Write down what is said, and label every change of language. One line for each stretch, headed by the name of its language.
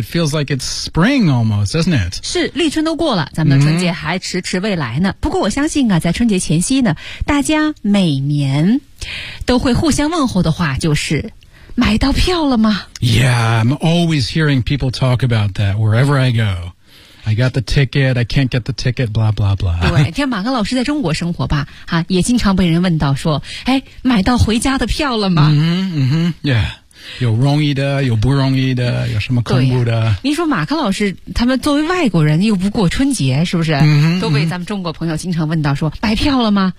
English: It feels like it's spring almost, doesn't it?
Chinese: 是，立春都过了，咱们春节还迟迟未来呢。不过我相信啊，在春节前夕呢，大家每年都会互相问候的话就是。买到票了吗
English: ？Yeah, I'm always hearing people talk about that wherever I go. I got the ticket, I can't get the ticket, blah, blah, blah.
Chinese: 对，听马克老师在中国生活吧，哈，也经常被人问到说，哎，买到回家的票了吗？ Yeah, 有容易的，有不容易的，有什么恐怖的。您说马克老师，他们作为外国人又不过春节，是不是？都被咱们中国朋友经常问到说，买票了吗？